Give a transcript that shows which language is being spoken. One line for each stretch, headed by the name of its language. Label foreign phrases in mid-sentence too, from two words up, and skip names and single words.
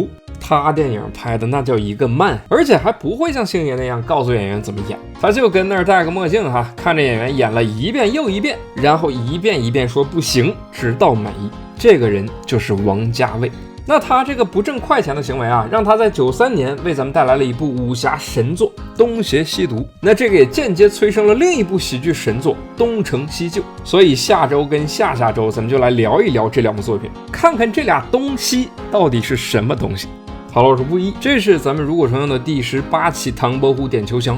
Chinese: 他電影拍的那叫一個慢，而且還不會像星爺那樣告訴演員怎麼演，他就跟那兒戴個墨鏡看着演員演了一遍又一遍，然後一遍一遍說不行，直到滿意。這個人就是王家衛。那他這個不掙快錢的行為讓他在93年為咱們帶來了一部武俠神作《東邪西毒》。那這個也間接催生了另一部喜劇神作《東成西就》。所以下周跟下下周咱們就來聊一聊這兩部作品，看看這倆東西到底是什麼東西。好了，我是布衣，這是咱們如果重用的第18期《唐伯虎點秋香》。